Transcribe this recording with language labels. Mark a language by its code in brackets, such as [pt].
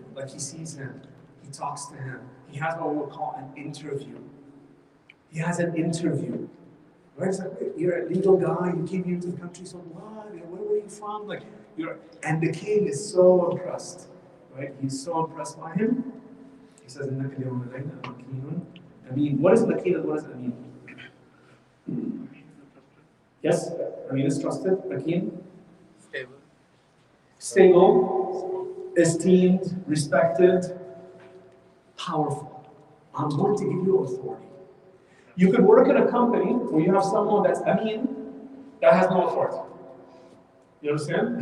[en] Like, he sees him, he talks to him, he has what we'll call an interview. He has an interview. Right? It's like, you're a legal guy, you came here to the country, so what? Where were you from? Like, and the king is so impressed. Right? He's so impressed by him. He says, [ar] إِنَّكَ الْيَوْمَ لَدَيْنَا مَكِينٌ أَمِينٌ. [en] What is makin and what is amin? Yes? Amin is trusted. Makin? Stable, esteemed, respected, powerful. I'm going to give you authority. You could work in a company where you have someone that's Amin, that has no authority. You understand?